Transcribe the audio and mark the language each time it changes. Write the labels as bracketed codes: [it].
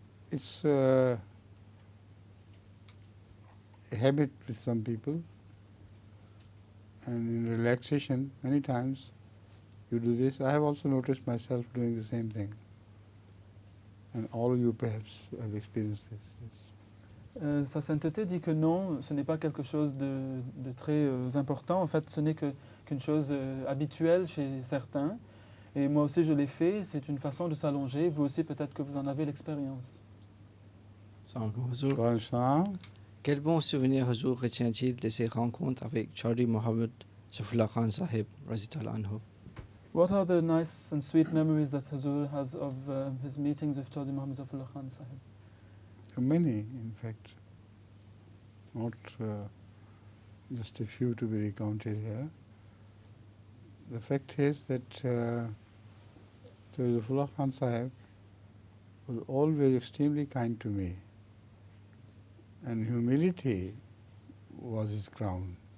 [en] It's a habit with some people, and in relaxation, many times you do this. I have also noticed myself doing the same thing, and all of you perhaps have experienced this. Yes. [fr] Sa sainteté dit que non, ce n'est pas quelque chose de très important. En fait, ce n'est qu'une chose habituelle chez certains. Et moi aussi, je l'ai fait. C'est une façon de s'allonger. Vous aussi, peut-être que vous en avez l'expérience. [ar] Salam. [fr] Quel bon souvenir Hazur retient-il de ses rencontres avec Chaudhry Mohammed Safullah Khan Sahib, [ar] Razitullah anhu? [en] What are the nice and sweet memories that Hazur has of his meetings with Chaudhry Muhammad Safullah Khan Sahib? Many, in fact, not just a few to be recounted here. The fact is that Safullah Khan Sahib was always extremely kind to me, and humility was his crown.